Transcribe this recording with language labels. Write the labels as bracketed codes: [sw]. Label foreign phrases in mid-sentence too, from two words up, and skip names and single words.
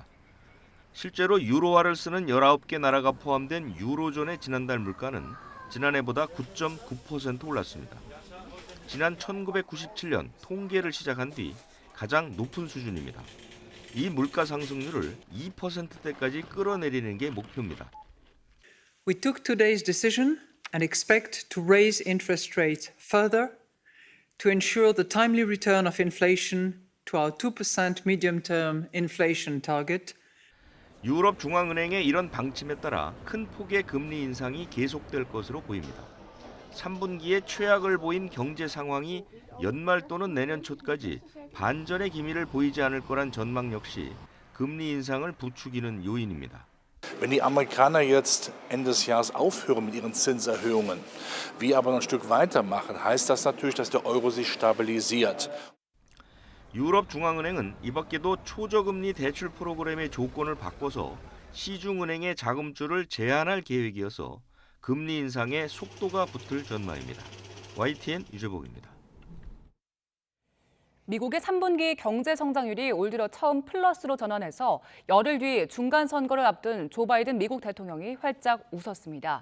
[ko] 실제로 유로화를 쓰는 19개 나라가 포함된 유로존의 지난달 물가는 지난해보다 9.9% 올랐습니다. 지난 1997년 통계를 시작한 뒤 가장 높은 수준입니다. 이 물가 상승률을 2%대까지 끌어내리는 게 목표입니다. [en] We took today's decision and expect to raise interest rates further to ensure the timely return of inflation to our 2% medium-term inflation target. [ko] 유럽 중앙은행의 이런 방침에 따라 큰 폭의 금리 인상이 계속될 것으로 보입니다. 3분기에 최악을 보인 경제 상황이 연말 또는 내년 초까지 반전의 기미를 보이지 않을 거란 전망 역시 금리 인상을 부추기는 요인입니다. [de] Wenn die Amerikaner jetzt Ende des Jahres aufhören mit ihren Zinserhöhungen, wir aber noch ein Stück weitermachen, heißt das natürlich, dass der Euro sich stabilisiert. [ko] 유럽 중앙은행은 이 밖에도 초저금리 대출 프로그램의 조건을 바꿔서 시중은행의 자금줄을 제한할 계획이어서 금리 인상에 속도가 붙을 전망입니다. YTN 유재복입니다. 미국의 3분기 경제 성장률이 올 들어 처음 플러스로 전환해서 열흘 뒤 중간 선거를 앞둔 조 바이든 미국 대통령이 활짝 웃었습니다.